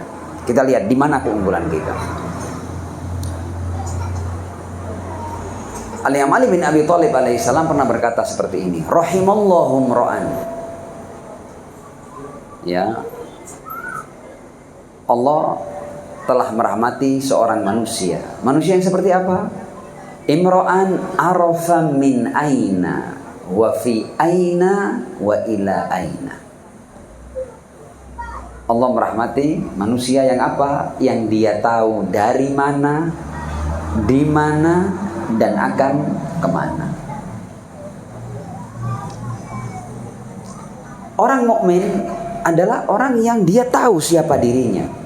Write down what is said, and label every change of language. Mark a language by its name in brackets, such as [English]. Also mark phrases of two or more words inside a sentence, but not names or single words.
[Indonesian] Kita lihat di mana keunggulan kita. Al-Imam Ali bin Abi Thalib alaihissalam pernah berkata seperti ini, [Arabic] رحم الله امرأ, [Indonesian] ya, Allah telah merahmati seorang manusia. Manusia yang seperti apa? [Arabic] امرأ عرف من أين وفي أين وإلى أين. [Indonesian] Allah merahmati manusia yang apa? Yang dia tahu dari mana, di mana, dan akan kemana. Orang mukmin adalah orang yang dia tahu siapa dirinya.